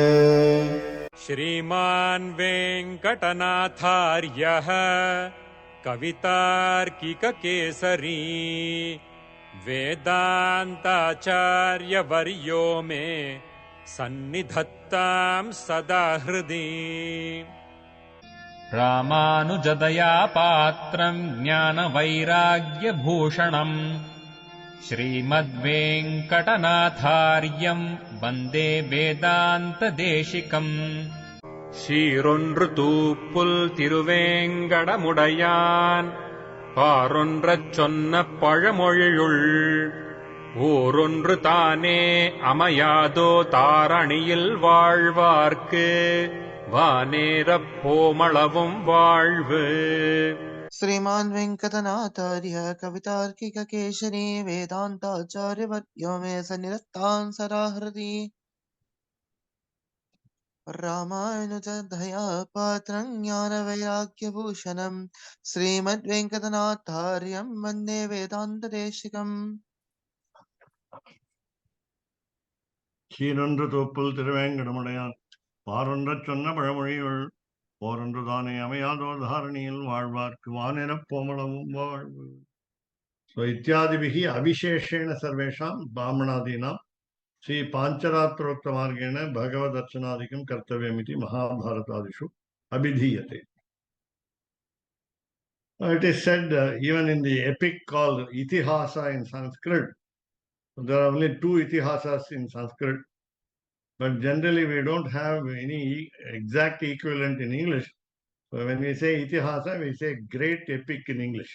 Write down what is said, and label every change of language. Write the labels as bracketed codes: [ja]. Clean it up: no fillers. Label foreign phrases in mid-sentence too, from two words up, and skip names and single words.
[sa] श्रीमान् वेङ्कटनाथार्यः कवितार्किककेसरी वेदान्ताचार्यवर्यो मे सन्निधत्तां सदा हृदि। रामानुजदया पात्रम् ज्ञानवैराग्यभूषणम् श्रीमद्वेङ्कटनाथार्यम् वन्दे वेदान्तदेशिकम्। [ta] சீரொன்று தூப்புல் திருவேங்கடமுடையான் பாரொன்றச் சொன்ன பழமொழியுள் ஊரொன்று தானே அமையாதோ தாரணியில் வாழ்வார்க்கு வானேரப் போமளவும் வாழ்வு. [sa] श्रीमान् वेङ्कटनाथार्य कवितार्किककेसरी वेदान्ताचार्यवर्यो मे सन्निधत्तां सदा हृदि। रामानुजदया पात्रं ज्ञानवैराग्यभूषणं श्रीमद्वेङ्कटनाथार्यं वन्दे वेदान्तदेशिकम्। [ta] சீரொன்று தோப்புல் திருவேங்கடமுடையான் பாரொன்றச் சொன்ன பழமொழியுள் போரொன்று தானே அமையாதோர் தாரணியில் வாழ்வார்க்கு வானிரப் போமளவும் வாழ்வு. [sa] So इत्यादिभिः अविशेषेण सर्वेषां ब्राह्मणादीनां श्री पाञ्चरात्रोक्तमार्गेण भगवदर्चनादिकं कर्तव्यमिति महाभारतादिषु अभिधीयते. [en] It is said even in the epic called Itihasa in Sanskrit, there are only two Itihasas in Sanskrit, but generally we don't have any exact equivalent in English. So when we say Itihasa, we say great epic in English.